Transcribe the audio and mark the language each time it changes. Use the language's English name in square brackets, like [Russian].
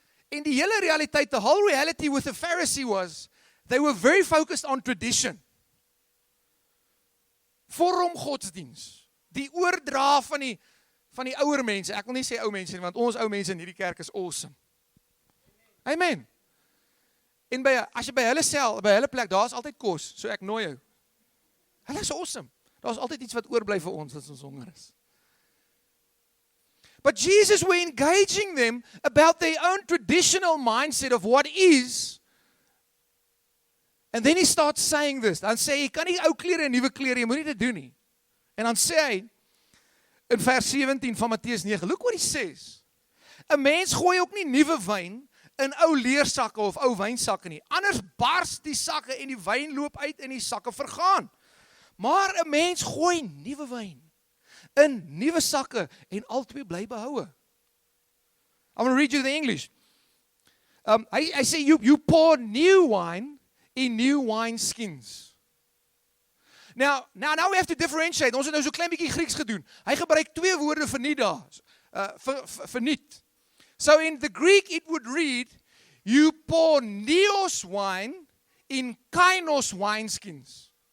[Afrikaans] En die hele realiteit, [English] the whole reality with the Pharisee was, they were very focused on tradition. [Afrikaans] Vorm godsdiens. Die oordra van die ouer mense. Ek wil nie sê ou mense nie, want ons ou mense in hierdie kerk is awesome. Amen. En as jy by hulle plek, daar is altyd kos, so ek nooi jou. Hulle is awesome. Daar is altyd iets wat oorbly vir ons as ons honger is. [English] But Jesus were engaging them about their own traditional mindset of what is. And then he starts saying this. [Afrikaans] Dan sê hy, kan nie ou klere en nuwe klere, jy moet nie dit doen nie. En dan sê hy, in vers 17 van Matteus 9, [English] look what he says. [Afrikaans] 'n Mens gooi ook nie nuwe wyn in ou leersakke of ou wynsakke nie. Anders bars die sakke en die wyn loop uit en die sakke vergaan. Maar 'n mens gooi nuwe wyn in nuwe sakke en albei bly behoue. [English] I'm going to read you the English. I say you pour new wine in new wine skins. Now we have to differentiate. [Afrikaans] Ons het nou so klein bietjie Grieks gedoen. Hy gebruik twee woorde vir nie daar. Vir niet. [English] So in the Greek it would read, you pour neos wine in kainos wineskins.